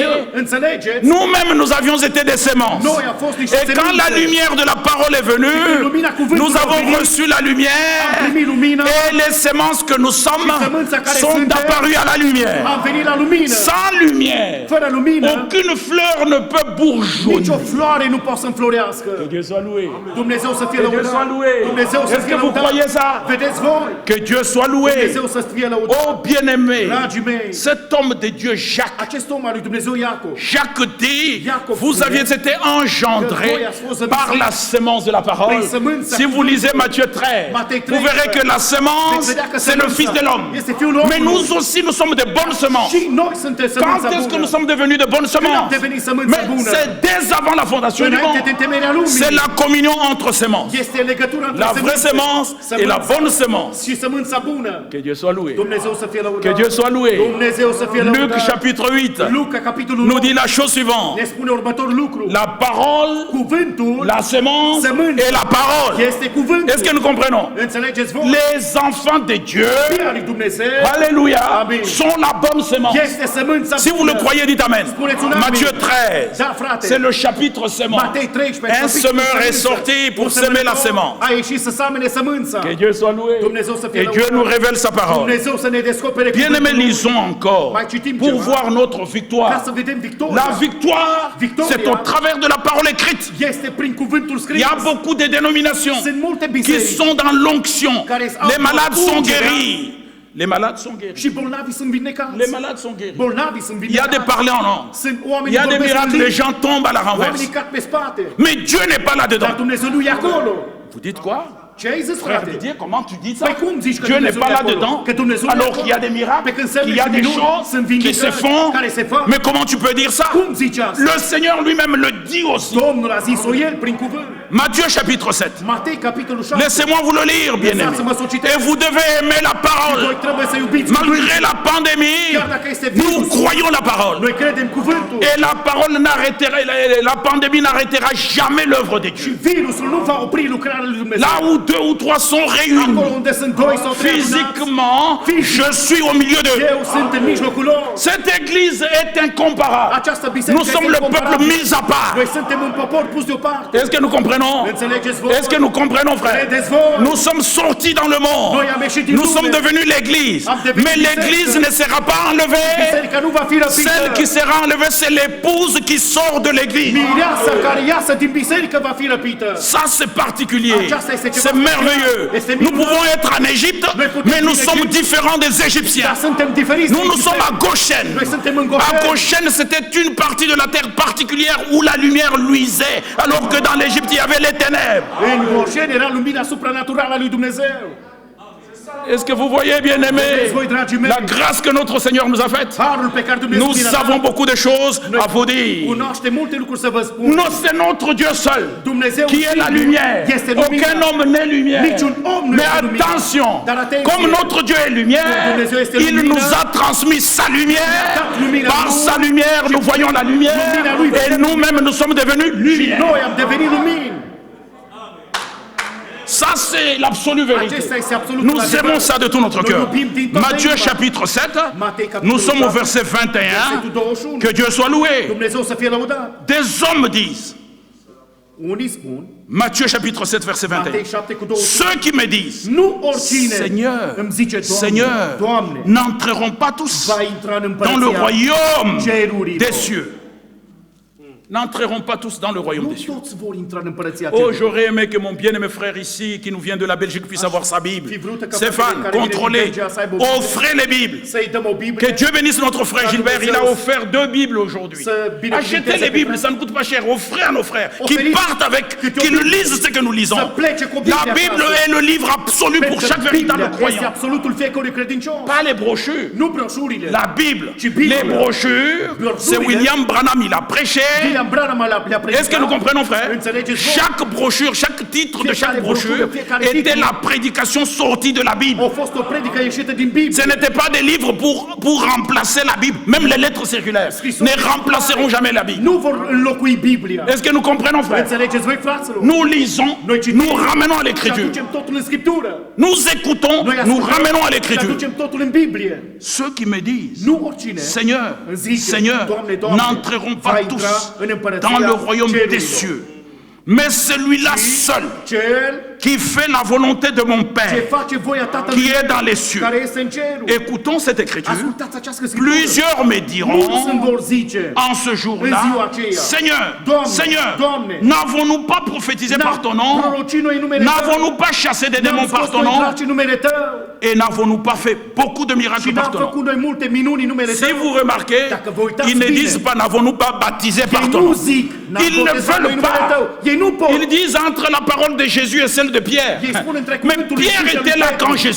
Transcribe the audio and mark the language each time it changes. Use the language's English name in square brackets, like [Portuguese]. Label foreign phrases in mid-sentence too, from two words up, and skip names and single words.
[Romanian] înțelegeți? [French] nous-mêmes nous avions été des semences. [Romanian] Noi am fost niște [French] Et quand la [Romanian] semințe. [French] lumière de la parole est venue, nous avons reçu la [Romanian] Am [French] lumière [Romanian] primit lumina, [French] et les semences que nous sommes sont apparues à la lumière. [Romanian] am venit la lumină. [French] Sans lumière, [Romanian] Fără lumină, [French] aucune fleur ne peut [Romanian] nicio [French] bourgeonner. [Romanian] floare nu poate să înflorească. [French] Que Dieu soit loué. [Romanian] Dumnezeu să fie [French] Que Dieu soit [Romanian] lăudat. [French] loué. [Romanian] Dumnezeu să [French] Est-ce [Romanian] fie [French] que vous [Romanian] lăudat. [French] croyez ça? [Romanian] Vedeți voi? [French] Que Dieu soit loué. [Romanian] Dumnezeu să fie lăudat. [French] Oh bien-aimé, [Romanian] Dragii mei, [French] cet homme de Dieu Jacques, [Romanian] acest om al lui Dumnezeu Iacov, [French] Jacques dit, Jacob vous disait aviez été engendrés [Romanian] que voi ați fost [French] par la semence de la parole. [Romanian] prin sămânța [French] Si vous lisez Matthieu 13, Matei vous verrez que la semence, [Romanian] veți vedea că [French] c'est le [Romanian] sămânța [French] Fils de l'homme. [Romanian] este Fiul omului. [French] Mais nous aussi, nous sommes de bonnes semences. [Romanian] Și noi suntem [French] Quand [Romanian] sămânța [French] est-ce que [Romanian] bună. [French] nous sommes devenus de bonnes [Romanian] Când am [French] semences? [Romanian] devenit sămânța [French] Mais [Romanian] bună? [French] c'est dès avant la fondation du [Romanian] Înainte de [French] monde. [Romanian] întemeierea lumii. [French] C'est la communion entre semences. [Romanian] Este legătura între [French] La vraie semence et la bonne semence. [Romanian] și sămânța bună. [French] Que Dieu soit loué. [Romanian] Dumnezeu să fie lăudat. [French] Que Dieu soit loué. [Romanian] Dumnezeu să fie Luc lăudat. [French] chapitre 8 [Romanian] Luca, capitolul [French] nous 9, dit la chose suivante. [Romanian] ne spune următorul lucru. [French] La parole, [Romanian] Cuvântul [French] la semence [Romanian] Semânța. [French] et la parole. [Romanian] este cuvântul. [French] Est-ce que nous comprenons? [Romanian] Înțelegeți voi? [French] Les enfants de Dieu, [Romanian] Fiii al lui Dumnezeu [French] alléluia, [Romanian] Amen. [French] sont la bonne semence. [Romanian] este sămânța [French] Si vous le [Romanian] bună. [French] croyez, dites Amen. [Romanian] Spuneți un amin. [French] Matthieu 13, [Romanian] Da, frate. [French] c'est le chapitre semence. [Romanian] Matei 13, [French] Un [Romanian] capitolul [French] semeur est [Romanian] sămânță. [French] sorti pour [Romanian] Un [French] semer la [Romanian] semănător [French] semence. [Romanian] a ieșit să samene sămânța. [French] Que Dieu soit loué. [Romanian] Dumnezeu să fie [French] Et Dieu [Romanian] lăudat. [French] nous révèle sa parole. [Romanian] Dumnezeu să ne descopere [French] Bien-aimés, [Romanian] cuvântul. [French] lisons encore [Romanian] Mai citim [French] pour [Romanian] ceva. [French] voir notre [Romanian] Ca [French] victoire. [Romanian] să vedem victoria. [French] La victoire, [Romanian] Victoria. [French] c'est au travers de la parole écrite. [Romanian] Este prin cuvântul [French] Il [Romanian] scris. [French] y a beaucoup de dénominations [Romanian] Sunt multe [French] qui [Romanian] biserici [French] sont dans l'onction. [Romanian] Care au [French] Les malades sont [Romanian] ungerea. [French] guéris. Les malades sont guéris. [Romanian] și bolnavii sunt vindecați. [French] Les malades sont guéris. [Romanian] Bolnavii sunt [French] Il y a [Romanian] vindecați. [French] des parlers en langue. [Romanian] Sunt [French] Il [Romanian] oameni [French] y a des [Romanian] vorbesc în [French] miracles, [Romanian] limbi. [French] les gens tombent à la renverse. [Romanian] Oamenii cad pe spate. [French] Mais Dieu n'est pas [Romanian] Dar [French] là-dedans. [Romanian] Dumnezeu nu e acolo. [French] Vous dites quoi? [Romanian] Ce ai zis, [French] Frère [Romanian] frate? [French] Didier, comment tu dis ça? [Romanian] Păi cum zici că [French] Dieu n'est [Romanian] Dumnezeu [French] pas [Romanian] e acolo? [French] là-dedans. [Romanian] Că Dumnezeu e [French] Alors [Romanian] acolo? [French] qu'il y a des miracles, [Romanian] Pe când semne [French] qu'il y a [Romanian] și [French] des [Romanian] minuni [French] choses [Romanian] sunt [French] qui se [Romanian] vindecări, [French] font. [Romanian] care se fac. [French] Mais comment tu peux dire ça? [Romanian] Cum zici asta? [French] Le Seigneur lui-même le dit aussi. [Romanian] Domnul a zis-o el prin cuvânt. [French] Matthieu chapitre 7. [Romanian] Matei, capitolul 7. [French] Laissez-moi vous le lire, bien-aimé. [Romanian] Lăsați-mă să o citesc. [French] Et vous devez aimer la [Romanian] Voi [French] parole. [Romanian] trebuie să iubiți [French] Malgré [Romanian] cuvântul. [French] la pandémie, [Romanian] Chiar dacă este [French] nous [Romanian] virusul, [French] croyons la parole. [Romanian] noi credem cuvântul. [French] Et la parole n'arrêtera, la pandémie n'arrêtera jamais l'œuvre de [Romanian] Și [French] Dieu. [Romanian] virusul nu va opri lucrarea lui Dumnezeu. [French] Là où deux ou trois sont réunis, [Romanian] Acolo unde sunt doi sau trei adunați, [French] physiquement, je suis au milieu d'eux. [Romanian] eu sunt în mijlocul lor. [French] Cette église est incomparable. [Romanian] Această biserică [French] Nous sommes [Romanian] este [French] le peuple [Romanian] incomparabilă. [French] mis à part. [Romanian] Noi suntem un popor pus deoparte. [French] Est-ce que nous comprenons? [Romanian] Înțelegeți voi? [French] Est-ce que nous comprenons, frère? [Romanian] Credeți voi? [French] Nous sommes sortis dans le monde. [Romanian] Noi am ieșit din [French] Nous [Romanian] lume. [French] sommes devenus l'église. [Romanian] Am devenit [French] Mais l'église [Romanian] biserică. [French] ne sera pas enlevée. [Romanian] Biserica nu va fi răpită. [French] Celle qui sera enlevée, c'est l'épouse qui sort de l'église. [Romanian] Mireasa care iasă din biserică va fi răpită. [French] Ça, c'est particulier. [Romanian] Aceasta este ceva [French] C'est merveilleux. [Romanian] Este [French] Nous [Romanian] minunat. [French] pouvons être en Égypte, [Romanian] Noi putem [French] mais nous [Romanian] fi în [French] sommes [Romanian] Egipt. [French] différents des Égyptiens. [Romanian] Dar suntem diferiți. [French] Nous, [Romanian] de [French] nous sommes à [Romanian] biserică. Goshen. Noi suntem în [French] À [Romanian] Goșeni. [French] Goshen, c'était une partie de la terre particulière où la lumière luisait, alors que dans l'Égypte, il y avait les ténèbres. [Romanian] În Goșeni era lumina supranaturală a lui Dumnezeu. [French] Est-ce que vous voyez, bien-aimés, [Romanian] Voi, dragii mei, [French] la grâce que notre Seigneur nous a faite? [Romanian] harul pe care Dumnezeu [French] Nous [Romanian] ne-l-a dat. [French] avons beaucoup de choses à vous dire. [Romanian] Cunoaște multe lucruri să vă spun. [French] Non, c'est notre Dieu seul [Romanian] Dumnezeu [French] qui est la [Romanian] singur [French] lumière. [Romanian] este lumina. [French] Aucun homme n'est lumière. [Romanian] Niciun om nu [French] Mais [Romanian] este lumină. [French] attention, [Romanian] Dar atenție. [French] comme notre Dieu est lumière, [Romanian] Dumnezeu este [French] il [Romanian] lumină. [French] nous a transmis sa lumière. [Romanian] dat lumina [French] Par [Romanian] lui. [French] sa lumière, nous voyons la lumière. [Romanian] Lumina lui. [French] Et nous-mêmes, nous sommes devenus [Romanian] Și [French] lumière. [Romanian] noi am devenit lumini. [French] Ça, c'est l'absolue vérité. [Romanian] Acesta este absolut [French] Nous [Romanian] adevărat. [French] aimons ça de tout notre [Romanian] Noi [French] cœur. [Romanian] iubim din toată Matthieu inima. [French] chapitre 7, [Romanian] Matei, capitolul [French] nous sommes au 7, verset 21. [Romanian] versetul 21. [French] Que Dieu soit loué. [Romanian] Dumnezeu să fie lăudat. [French] Des hommes disent, [Romanian] Unii spun, [French] Matthieu chapitre 7, verset [Romanian] Matei 21. 7 cu 21, [French] Ceux qui me disent, [Romanian] nu oricine [French] Seigneur, [Romanian] îmi zice, Doamne, [French] Seigneur, [Romanian] Doamne, [French] n'entreront pas tous [Romanian] va intra în [French] dans le [Romanian] împărăția [French] royaume [Romanian] cerurilor. [French] des cieux. N'entreront pas tous dans le royaume [Romanian] Nu [French] des cieux. [Romanian] toți vor intra în împărăția Oh, cerurilor. [French] j'aurais aimé que mon bien-aimé frère ici, qui nous vient de la Belgique, puisse avoir sa Bible. Stéphane, contrôlez, offrez les Bibles. [Romanian] Să-i dăm o Biblie. [French] Que Dieu bénisse notre frère Gilbert, il a offert 2 Bibles aujourd'hui. Achetez les Bibles, ça ne coûte pas cher. Offrez à nos frères qui partent avec, qui lisent ce que nous lisons. La Bible est le livre absolu pour chaque véritable [Romanian] Este [French] croyant. [Romanian] absolutul fiecărui credincios. [French] Pas les brochures. [Romanian] Nu broșurile. [French] La Bible. [Romanian] Și Biblia. [French] Les brochures, c'est William Branham, il a prêché. [Romanian] William Branham le-a predicat. [French] Est-ce que nous comprenons, frère? [Romanian] Înțelegeți voi? [French] Chaque brochure, chaque titre de chaque brochure était la prédication sortie de la Bible. [Romanian] A fost o predică ieșită din Biblie. [French] Ce n'était pas des livres pour remplacer la Bible. Même les lettres circulaires ne remplaceront jamais la Bible. [Romanian] Nu vor înlocui Biblia. [French] Est-ce que nous comprenons, frère? [Romanian] Înțelegeți voi, fraților? [French] Nous lisons, nous ramenons à [Romanian] Și [French] l'écriture. [Romanian] aducem totul în Scriptură. [French] Nous écoutons, [Romanian] Noi [French] nous [Romanian] ascultăm [French] ramenons à [Romanian] și [French] l'écriture. [Romanian] aducem totul în Biblie. [French] Ceux qui me disent, [Romanian] Nu oricine [French] Seigneur, [Romanian] îmi zice, [French] Seigneur, [Romanian] Doamne, Doamne, [French] n'entreront [Romanian] va [French] pas [Romanian] intra [French] tous [Romanian] în împărăția [French] dans le royaume des [Romanian] cerurilor. [French] cieux. Mais celui-là seul [Romanian] Cel [French] qui fait la volonté de mon [Romanian] ce [French] Père, [Romanian] face voia Tatălui [French] qui est dans les cieux. [Romanian] care este în cerul. [French] Écoutons cette écriture. [Romanian] Ascultați această Scriptură. [French] Plusieurs me [Romanian] Mulți [French] diront [Romanian] îmi vor zice, [French] en ce [Romanian] în [French] jour-là, [Romanian] ziua aceea, [French] Seigneur, [Romanian] Doamne, [French] Seigneur, [Romanian] Doamne, [French] n'avons-nous pas prophétisé par ton nom? [Romanian] prorocit noi în numele Tău, [French] N'avons-nous pas chassé des [Romanian] n-am [French] démons par [Romanian] scos [French] ton [Romanian] noi [French] nom? [Romanian] draci în numele Tău [French] Et n'avons-nous pas fait beaucoup de [Romanian] și [French] miracles par [Romanian] n-am [French] ton nom? [Romanian] făcut noi multe minuni în numele [French] Si [Romanian] Tău. [French] vous remarquez, [Romanian] Dacă vă uitați [French] ils ne [Romanian] bine, [French] disent pas n'avons-nous pas baptisé par [Romanian] ei [French] ton [Romanian] nu [French] nom. [Romanian] zic, n-am [French] Ils ne [Romanian] botezat noi în [French] veulent [Romanian] numele Tău. [French] pas. [Romanian] Ei nu pot. [French] Ils disent entre la parole de Jésus et celle de Pierre. [Romanian] Ei spun între [French] Mais [Romanian] cuvântul lui Pierre Iisus și al [French] était [Romanian] lui [French] là [Romanian] Petru. [French] quand Jésus